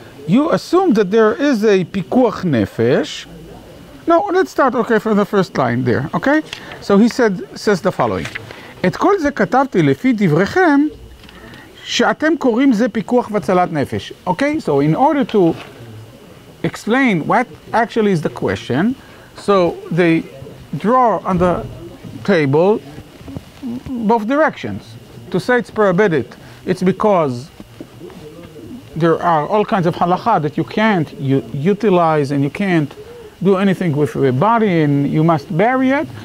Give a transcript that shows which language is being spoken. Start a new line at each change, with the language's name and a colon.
English: You assume that there is a pikuach nefesh. No, let's start, from the first line there, okay? So he says the following.
Hebrew: את כל זה כתבתי לפי דבריכם, שאתם קוראים זה פיקוח והצלת נפש.
English: Okay, so in order to explain what actually is the question, so they draw on the table both directions. To say it's prohibited, it's because there are all kinds of halacha that you can't utilize, and you can't do anything with the body, and you must bury it.